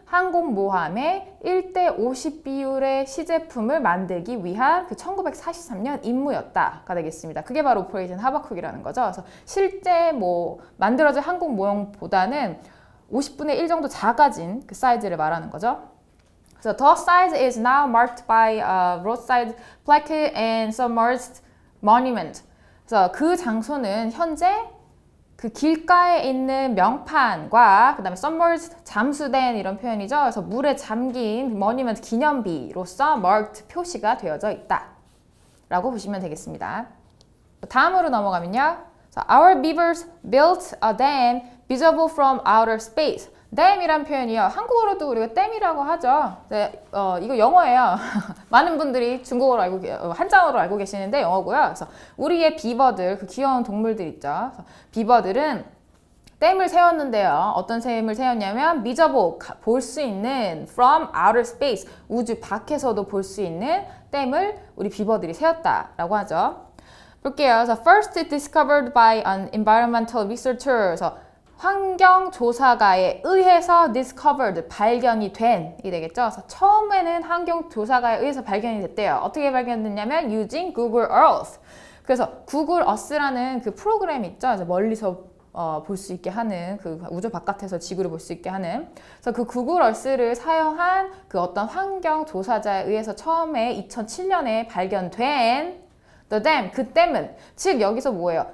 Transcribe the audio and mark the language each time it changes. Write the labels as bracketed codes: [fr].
[ko] 항공모함의 1대50 비율의 시제품을 만들기 위한 그 1943년 임무였다가 되겠습니다. 그게 바로 오퍼레이션 하바쿡이라는 거죠. 그래서 실제 뭐 만들어진 항공모형보다는 50분의 1 정도 작아진 그 사이즈를 말하는 거죠. [en] So the size is now marked by a roadside plaque and submerged monument. [ko] 그래서 그 장소는 현재 그 길가에 있는 명판과 그다음에 submerged 잠수된 이런 표현이죠. 그래서 물에 잠긴 monument 기념비로서 marked 표시가 되어져 있다라고 보시면 되겠습니다. 다음으로 넘어가면요. [en] So our beavers built a dam visible from outer space. [ko] 댐이란 표현이요. 한국어로도 우리가 댐이라고 하죠. 네, 이거 영어예요. 많은 분들이 중국어로 한자어로 알고 계시는데 영어고요. 그래서 우리의 비버들, 그 귀여운 동물들 있죠. 비버들은 댐을 세웠는데요. 어떤 댐을 세웠냐면 미저보, 볼 수 있는 [en] from outer space, [ko] 우주 밖에서도 볼 수 있는 댐을 우리 비버들이 세웠다라고 하죠. 볼게요. [en] 그래서 first discovered by an environmental researcher. [ko] 그래서 환경조사가에 의해서 discovered, 발견이 된 이 되겠죠. 그래서 처음에는 환경조사가에 의해서 발견이 됐대요. 어떻게 발견됐냐면 [en] using Google Earth. [ko] 그래서 Google Earth라는 그 프로그램 있죠. 그래서 멀리서 볼 수 있게 하는, 그 우주 바깥에서 지구를 볼 수 있게 하는. 그래서 그 Google Earth를 사용한 그 어떤 환경조사자에 의해서 처음에 2007년에 발견된 [en] The dam, [ko] 그 댐은, 즉 여기서 뭐예요?